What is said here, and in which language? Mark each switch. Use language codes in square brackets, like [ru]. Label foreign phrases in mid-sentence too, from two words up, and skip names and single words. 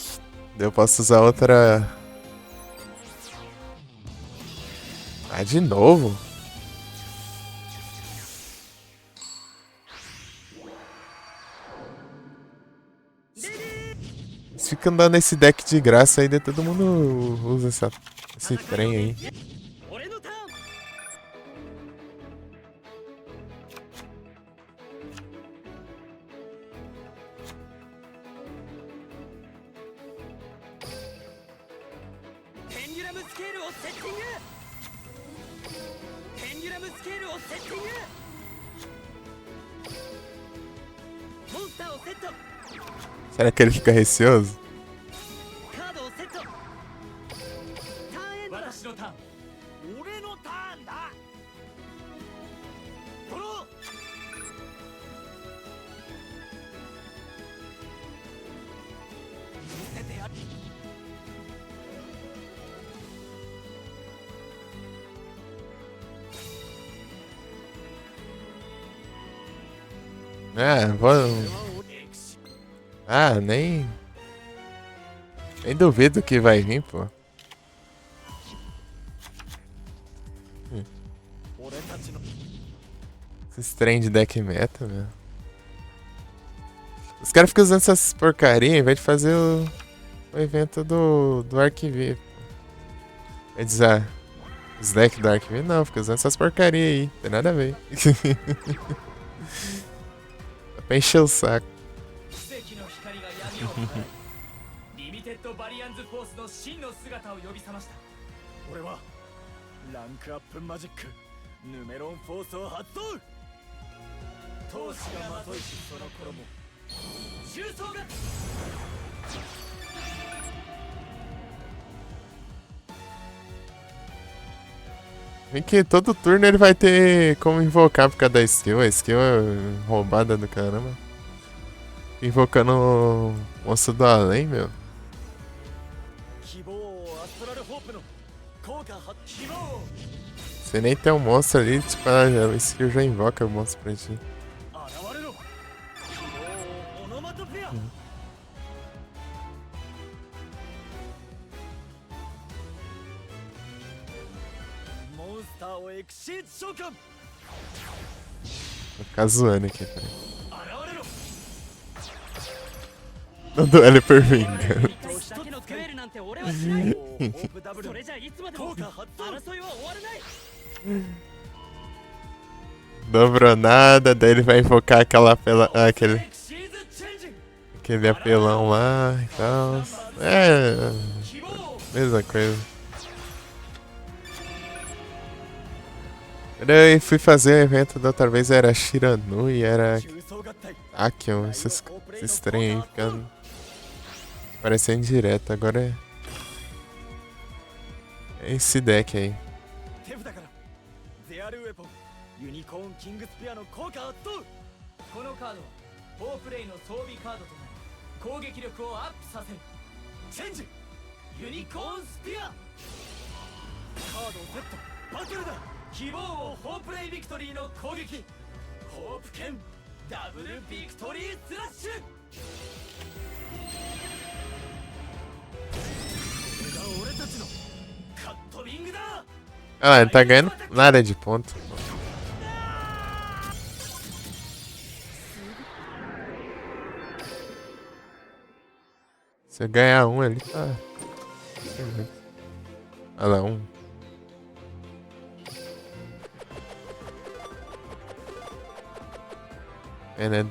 [pt] Daí eu posso usar outra. Ah, de novo? Se fica andando esse deck de graça aí, daí todo mundo usa esse trem aí. [ja] 俺のターン ペンデュラムスケールをセッティングペンデュラムスケールをセッティングモンスターをセット [pt] Será que ele fica receoso? [ja] カードをセットターンエンドだ私のターン俺のターンだドロー見せてやる [pt] Ah, vou... Ah, nem duvido que vai vir, pô. [ja] 俺たちの [pt] Esses trem de deck meta, meu. Os caras ficam usando essas porcaria em vez de fazer o evento do Arquive. Quer dizer, os decks do Arquive não, fica usando essas porcaria aí. Não tem nada a ver. Dá pra encher o saco. [ja] 奇跡の光が闇を払いリミテッドバリアンズフォースの真の姿を呼び覚ました。俺はランクアップマジックヌメロンフォースを発動。闘志がまといしその衣重装が [pt] Vem que todo turno ele vai ter como invocar por causa da skill. A skill é roubada do caramba. Invocando o monstro do além, meu. [ja] 希望をアストラルホープの効果発希望を [pt] Você nem tem um monstro ali, tipo, a skill já invoca o monstro pra ti. [ja] 現れろ希望をオノマトペアモンスターをエクシート召喚 [pt] Vou ficar zoando aqui, peraí. [ja] 現れろ [pt] No duelo por vingança. [ja] だけのデュエルなんて俺はしないオープダブルそれじゃいつまでも効果発動争いは終わらない [pt] Dobrou nada, daí ele vai invocar aquele [ja] エクシーズチェンジ [pt] aquele apelão lá e tal. É, [ja] 希望を [pt] mesma coisa. Quando eu fui fazer o evento da outra vez era Shiranu e era [ja] 重装合体 [pt] Akion, esses trem aí ficando parecendo direto. Agora é esse deck aí. [ja] 手札からゼアルウェポンユニコーンキングスピアの効果発動このカードはフォープレイの装備カードとなり攻撃力をアップさせるチェンジユニコーンスピアカードをセットバトルだ希望をフォープレイビクトリーの攻撃ホープ剣ダブルビクトリースラッシュこれが俺たちのカットリングだ [pt] Ah lá, ele tá ganhando nada de ponto. Se eu ganhar um ali, tá. Olha lá, um. É, né?